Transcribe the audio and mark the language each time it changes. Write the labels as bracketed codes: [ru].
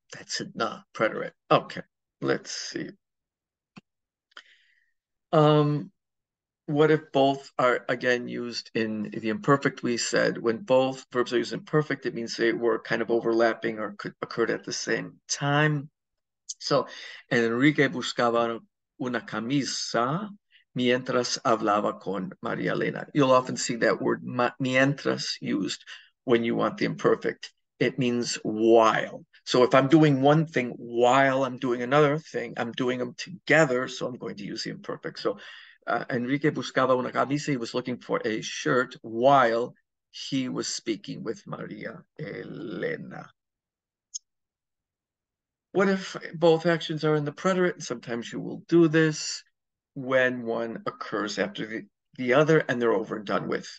[en] That's it, not preterite. Okay, let's see. What if both are again used in the imperfect? We said when both verbs are used in perfect, it means they were kind of overlapping or could occurred at the same time. [es] So, Enrique buscaba una camisa mientras hablaba con María Elena. [en] You'll often see that word mientras used when you want the imperfect. It means while. So if I'm doing one thing while I'm doing another thing, I'm doing them together, so I'm going to use the imperfect. [es] So Enrique buscaba una camisa. [en] He was looking for a shirt while he was speaking with María Elena. What if both actions are in the preterite? Sometimes you will do this when one occurs after the other and they're over and done with.